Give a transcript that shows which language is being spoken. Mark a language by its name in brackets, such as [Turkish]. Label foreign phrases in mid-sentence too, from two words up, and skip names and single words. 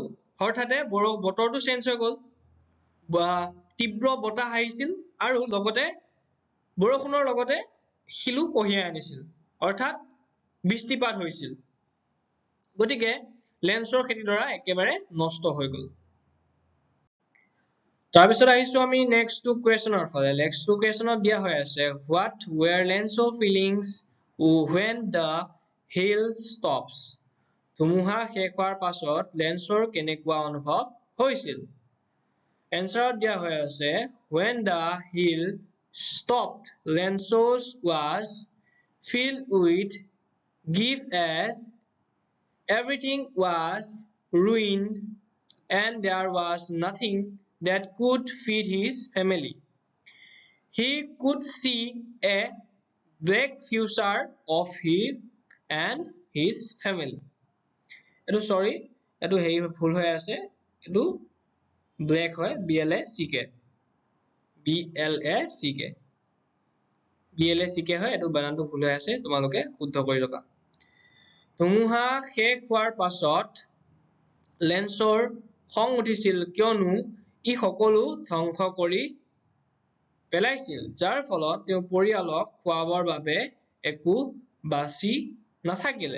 [Assamese] হঠাতে বতৰটো চেঞ্জ হৈ গল বা তীব্ৰ বতাহ আহিছিল আৰু লগতে বৰষুণৰ লগতে শিলো কঢ়িয়াই আনিছিল অৰ্থাৎ বৃষ্টিপাত হৈছিল। গতিকে লেন্সৰ খেতিডৰা একেবাৰে নষ্ট হৈ গল। তাৰপিছত আহিছো আমি [English] next two question [Assamese] ফালে। [English] next two question [Assamese] দিয়া হৈ আছে [English] what were Lenso's feelings when the hail stops? [Assamese] ধুমুহা শেষ হোৱাৰ পাছত লেন্সৰ কেনেকুৱা অনুভৱ হৈছিল? এনসাৰত দিয়া হৈ আছে [English] when the hail stopped Lensos was filled with grief as everything was ruined and there was nothing that could feed his family. He could see a black future of him and his family. [Assamese] এটো সৰি এটো হেই ভুল হৈ আছে, এটো ব্ল্যাক হয় BLACK হয়, এটো বানানটো ভুল হৈ আছে, তোমালোকে শুদ্ধ কৰি লবা। ধুমুহা শেষ হোৱাৰ পাছত লেন্সৰ খং উঠিছিল কিয়নো ই সকলো ধ্বংস কৰি পেলাইছিল, যাৰ ফলত তেওঁ পৰিয়ালক খুৱাবৰ বাবে একো বাচি নাথাকিলে।